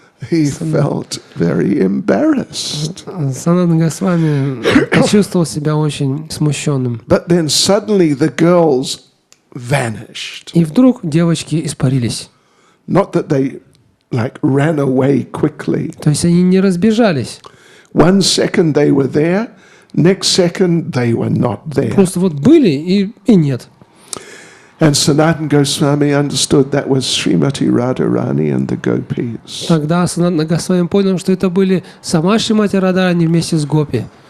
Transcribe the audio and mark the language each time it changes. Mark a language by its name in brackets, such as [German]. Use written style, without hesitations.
[English] He felt very embarrassed. [Russian] Санатана Госвами почувствовал себя очень смущенным. [English] But then suddenly the girls vanished. [Russian] И вдруг девочки испарились. [English] Not that they ran away quickly. [Russian] То есть они не разбежались. [English] 1 second they were there, next second they were not there. [Russian] Просто вот были и нет. [English] And Sanatan Goswami understood that was Srimati Radharani and the gopis. [Russian] Тогда Санатана Госвами понял, что это были сама Шримати Радхарани вместе с Гопи.